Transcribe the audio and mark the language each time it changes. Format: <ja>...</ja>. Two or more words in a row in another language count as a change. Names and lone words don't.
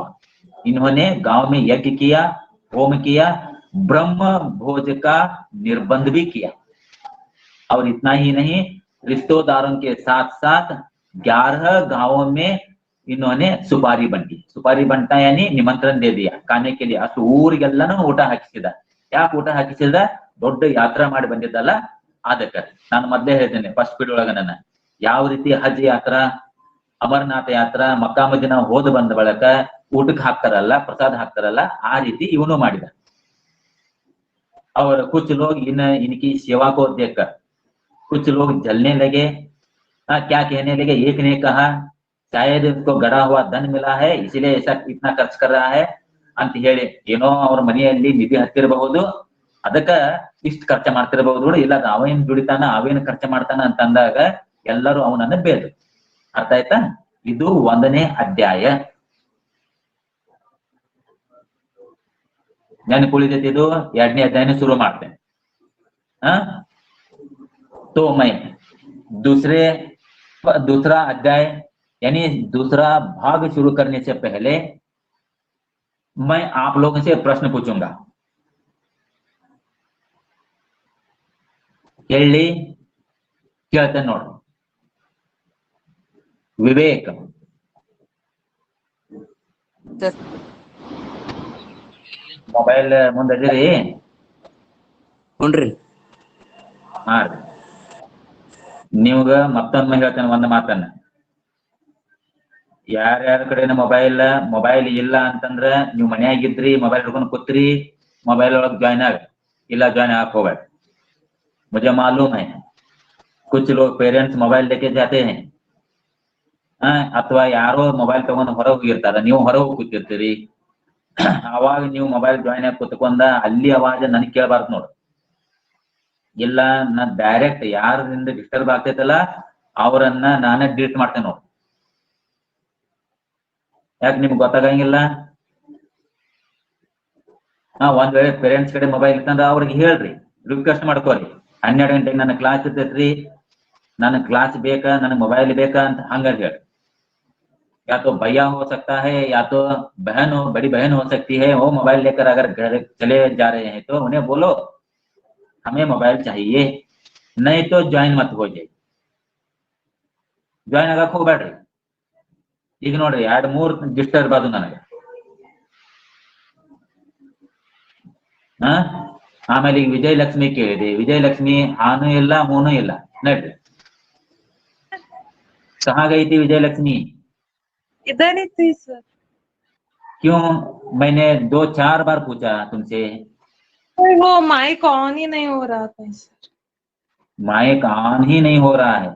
<hi>इन्होंने गांव में यज्ञ किया, होम किया, ब्रह्म भोज का निर्बंध भी किया। और इतना ही नहीं, रिश्तेदारों के साथ साथ 11 गांवों में इन्होंने सुपारी बंटी, सुपारी बंटा यानी निमंत्रण दे दिया खाने के लिए.</hi> <kn>ಅಷ್ಟು ಊರಿಗೆಲ್ಲನೂ ಊಟ ಹಾಕಿಸಿದ. ಯಾಕೆ ಊಟ ಹಾಕಿಸಿದ? ದೊಡ್ಡ ಯಾತ್ರಾ ಮಾಡಿ ಬಂದಿದ್ದಲ್ಲ ಅದಕ್ಕೆ. ನಾನು ಮೊದಲೇ ಹೇಳ್ತೇನೆ</kn> <en>first period</en> <kn>ಒಳಗ ನನ್ನ ಯಾವ ರೀತಿ ಹಜ್ ಯಾತ್ರಾ, ಅಮರನಾಥ ಯಾತ್ರಾ, ಮಕ್ಕಾ ಮದಿನಾ ಹೋದ ಬಂದ ಬಳಿಕ ಊಟಕ್ಕೆ ಹಾಕ್ತಾರಲ್ಲ, ಪ್ರಸಾದ ಹಾಕ್ತಾರಲ್ಲ, ಆ ರೀತಿ ಇವನು ಮಾಡಿದ.</kn> <hi>और कुछ लोग इनकी सेवा को देखकर कुछ लोग जलने लगे. क्या कहने लगे? एक ने कहा शायद इसको गड़ा हुआ धन मिला है इसलिए ऐसा इतना खर्च कर रहा है</hi> <kn>ಅಂತ ಹೇಳಿ, ಏನೋ ಅವ್ರ ಮನೆಯಲ್ಲಿ ನಿಧಿ ಹತ್ತಿರಬಹುದು ಅದಕ್ಕ ಇಷ್ಟು ಖರ್ಚ ಮಾಡ್ತಿರಬಹುದು, ಇಲ್ಲ ಅವೇನ್ ದುಡಿತಾನ ಅವೇನ್ ಖರ್ಚ ಮಾಡ್ತಾನ ಅಂತ ಅಂದಾಗ ಎಲ್ಲರೂ ಅವನನ್ನ ಬೇದ್ರು. ಅರ್ಥ ಆಯ್ತಾ? ಇದು 1ನೇ ಅಧ್ಯಾಯ. ನೆನಪುಳಿದೈತಿ? ಇದು 2ನೇ ಅಧ್ಯಾಯನ ಶುರು ಮಾಡ್ತೇನೆ.</kn> <hi>तो मैं दूसरा अध्याय यानी दूसरा भाग शुरू करने से पहले मैं आप लोगों से प्रश्न पूछूंगा.</hi> <kn>ಹೇಳಿ, ಕೇಳ್ತೇನೆ ನೋಡ್ರಿ. ವಿವೇಕ್, ಮೊಬೈಲ್ ಮುಂದಿರಿ. ಹುನ್ರಿ. ಹಾ, ನೀವ್ಗ ಮತ್ತೊಮ್ಮೆ ಹೇಳ್ತೇನೆ ಒಂದ್ ಮಾತನ್ನ. ಯಾರ್ಯಾರ ಕಡೆನ ಮೊಬೈಲ್ ಇಲ್ಲ ಅಂತಂದ್ರ ನೀವು ಮನ್ಯಾಗಿದ್ರಿ, ಮೊಬೈಲ್ ಹಿಡ್ಕೊಂಡು ಕೂತ್ರಿ, ಮೊಬೈಲ್ ಒಳಗ್ ಜಾಯ್ನ್ ಆಗ, ಇಲ್ಲ ಜಾಯ್ನ್ ಆಗಕ್ ಹೋಗ್ಬೇಡ.</kn> <hi>मुझे मालूम है कुछ लोग</hi> <en>parents mobile</en> <hi>लेके जाते हैं,</hi> <kn>ಅಥವಾ ಯಾರೋ ಮೊಬೈಲ್ ತಗೊಂಡು ಹೊರ ಹೋಗಿರ್ತಾರ, ನೀವು ಹೊರ ಹೋಗಿ ಕೂತಿರ್ತೀರಿ. ಅವಾಗ ನೀವು ಮೊಬೈಲ್ ಜಾಯ್ನ್ ಆಗಿ ಕುತ್ಕೊಂಡ ಅಲ್ಲಿ ಅವಾಜ್ ನನ್ಗೆ ಕೇಳಬಾರ್ದು ನೋಡ್ರಿ. ಇಲ್ಲ ನಾ ಡೈರೆಕ್ಟ್ ಯಾರಿಂದ ಡಿಸ್ಟರ್ಬ್ ಆಗ್ತೈತಲ್ಲ ಅವರನ್ನ ನಾನೇ ಡಿಲೀಟ್ ಮಾಡ್ತೇನೆ ನೋಡ್ರಿ. ಯಾಕೆ ನಿಮ್ಗೆ ಗೊತ್ತಾಗಂಗಿಲ್ಲ? ಒಂದ್ ವೇಳೆ ಪೇರೆಂಟ್ಸ್ ಕಡೆ ಮೊಬೈಲ್ ಇತ್ತಂದ್ರ ಅವ್ರಿಗೆ ಹೇಳ್ರಿ, ರಿಕ್ವೆಸ್ಟ್ ಮಾಡ್ಕೋರಿ. 12 ಗಂಟೆಗೆ ನನ್ನ ಕ್ಲಾಸ್ ಇರ್ತೈತ್ರಿ, ನನ್ನ ಕ್ಲಾಸ್ ಬೇಕಾ, ನನಗೆ ಮೊಬೈಲ್ ಬೇಕಾ ಅಂತ ಹಂಗ ಹೇಳಿ.</kn> <hi>या तो भैया हो सकता है या तो बहन हो, बड़ी बहन हो सकती है, वो मोबाइल लेकर अगर घर चले जा रहे हैं तो उन्हें बोलो हमें मोबाइल चाहिए, नहीं तो ज्वाइन मत हो जाए.</hi> <kn>ज्वाइन ಆಗಕ್ ಹೋಗ್ಬೇಡ್ರಿ. ಈಗ ನೋಡ್ರಿ 2-3 ಡಿಸ್ಟರ್ಬ್ ಆದು ನನಗೆ. ಆಮೇಲೆ ಈಗ ವಿಜಯಲಕ್ಷ್ಮಿ ಕೇಳಿದೆ. ವಿಜಯಲಕ್ಷ್ಮಿ ಹಾನು ಇಲ್ಲ ಹೂನು ಇಲ್ಲ, ನಡ್ರಿ.</kn> <hi>कहाँ गई थी विजयलक्ष्मी? इधर ही थी सर. क्यों? मैंने 2-4 बार पूछा तुमसे. वो</hi> <en>mike on</en> <hi>ही नहीं हो रहा था सर.</hi> <en>mike on</en> <hi>ही नहीं हो रहा है.</hi>